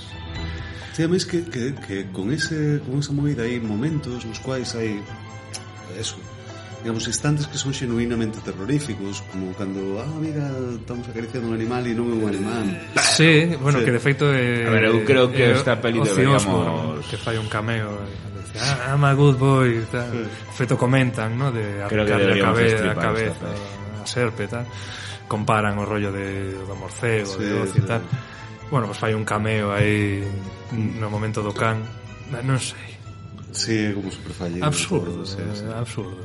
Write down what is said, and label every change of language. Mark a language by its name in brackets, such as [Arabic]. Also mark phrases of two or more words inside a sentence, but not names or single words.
[Galician] Sí, además que con esa movida hai momentos nos quais hai eso, digamos, instantes que son xenuinamente terroríficos, como cando, mira, estamos acariciando un animal e non é un animal. Sí, bueno, sí. Que de feito a ver, eu creo que esta peli deberíamos... que fai un cameo, [English] I'm a good boy, [Galician] tal. Feito comentan, ¿no? De arrancarle a cabeza a serpe, tal. Comparan o rollo do morcego, sí, de Oz e tal. Bueno, pues fai un cameo aí no momento do can. Non sei. Sí, como super fallido. Absurdo, absurdo.